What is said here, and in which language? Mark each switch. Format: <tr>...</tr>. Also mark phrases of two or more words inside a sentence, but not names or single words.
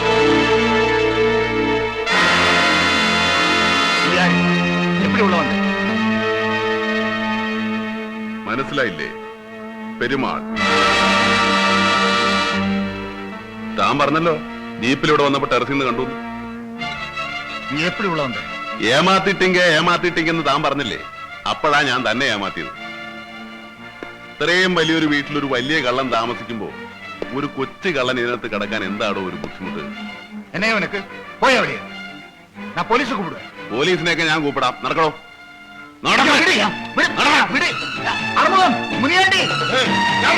<ta>நீ யாரு? எப்படி உள்ள வந்த?</ta> <ml>മനസ്സിലായില്ലേ? പെരുമാൾ. താൻ പറഞ്ഞല്ലോ ജീപ്പിലൂടെ വന്നപ്പോ ടെറസിൽ നിന്ന് കണ്ടു.</ml> <ta>நீ எப்படி உள்ள வந்த?</ta> <ml>ഏമാത്തിട്ടിങ്കെന്ന് താൻ പറഞ്ഞില്ലേ? അപ്പോഴാ ഞാൻ തന്നെ ഏമാത്തിയത്. ഇത്രയും വലിയൊരു വീട്ടിലൊരു വലിയ കള്ളൻ താമസിക്കുമ്പോ ഒരു കൊച്ചു കള്ളൻ ഇതിനകത്ത് കിടക്കാൻ എന്താണോ ഒരു ബുദ്ധിമുട്ട്?</ml> <ta>என்ன இவனுக்கு? போய் அப்படியே. நான் போலீஸை கூப்பிடுவேன்.</ta> <ml>പോലീസിനെയൊക്കെ ഞാൻ കൂപ്പിടാം. നടക്കണോ?</ml> <ta>விடு, விடு, விடு. அறுமுகம், முனியாண்டி.</ta>